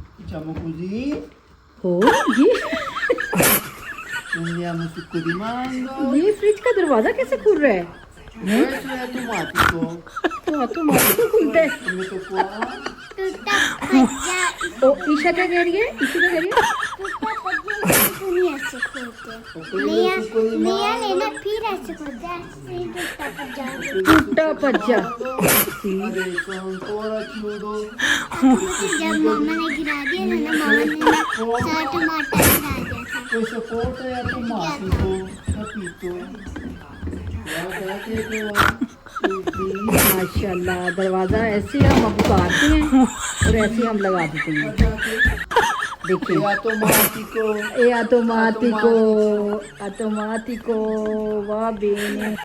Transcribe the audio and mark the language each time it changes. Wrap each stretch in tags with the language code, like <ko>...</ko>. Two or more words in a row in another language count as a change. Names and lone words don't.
<it>Facciamo così. Oh, Prendiamo succo di mango.</it> <hi>ये फ्रिज का दरवाजा कैसे खुल रहा है?</hi> <it>Questo è automatico.</it> <hi>तो ऑटोमेटिक खुलता है।</hi> <it>Lo metto qua.</it> <hi>टूटा भज्जा ओ ईशा क्या कह रही है? ईशा क्या कह रही है? टूटा भज्जा नहीं ऐसे खोलते</hi> <it>Ho preso il succo di</it> <hi>नया</hi> <it>mango.</it> <hi>लेना फिर ऐसे खोलते हैं ऐसे ही टूटा भज्जा टूटा भज्जा।</hi> <it>Adesso ancora chiudo.</it> <hi>जब मामा ने गिरा दिया था ना मामा ने सारा टमाटर गिरा दिया था</hi> <it>Questo porta è automatico, capito? Guardate qua. Così.</it> <hi>माशाल्लाह, दरवाजा ऐसे हम अब उतारते हैं और ऐसे हम लगा देते हैं।</hi> <it>Guardate.</it> <hi>देखिए,</hi> <it>È automatico. ये automatico, automatico, va bene।</it>